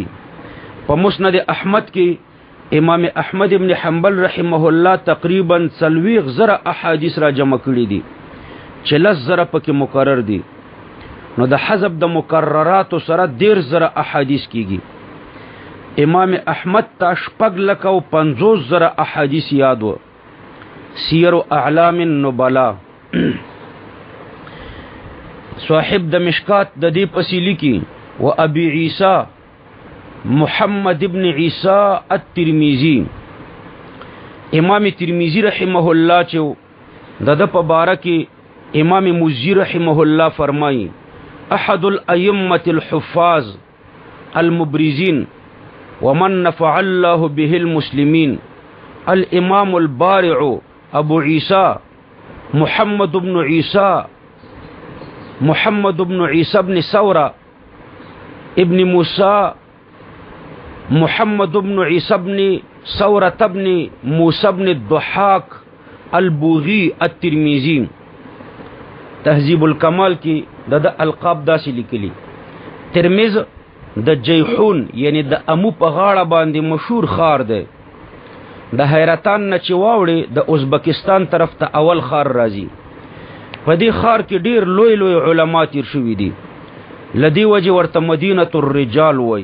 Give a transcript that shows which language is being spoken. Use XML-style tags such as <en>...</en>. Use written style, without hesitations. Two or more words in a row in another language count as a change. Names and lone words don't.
<ps>په مسند احمد کې امام احمد ابن حنبل</ps> <ar>رحمه الله</ar> <ps>تقریبا 40,000 احادیث را جمع کړي دي، 40,000 پکې مقرر دي. نو د حذف د مقررات سره 13,000 احادیث کیږي. امام احمد ته 4,50,000 احادیث یاد و. سیر اعلام النبلاء صاحب د مشکات د دې پسې لیکي و ابي عيسى محمد ابن عيسى الترمذي. امام ترمذي</ps> <ar>رحمه الله</ar> <ps>چې د په باره کې امام مزي</ps> <ar>رحمه الله</ar> <ps>فرمایي</ps> <ar>احد الائمه الحفاظ المبرزين ومن نفع الله به المسلمين الامام البارع ابو عيسى محمد بن عيسى</ar> <ps>بن ثورة ابن موسى محمد بن عيسى بن ثورة بن موسى بن الضحاك البوغي الترمذي. تهذیب الکمال کی د القاب داسې لیکلي. ترمذ د جیحون یعنی د امو په غاړه باندې مشهور خار دی. د حیرتان نه چې واوړي د ازبکستان طرف ته اول خار راځي. په دې خار کې ډیر لوی لوی علما تیر شوي دي، لدی وجه ورته</ps> <ar>مدینه الرجال</ar> <ps>وای.</ps>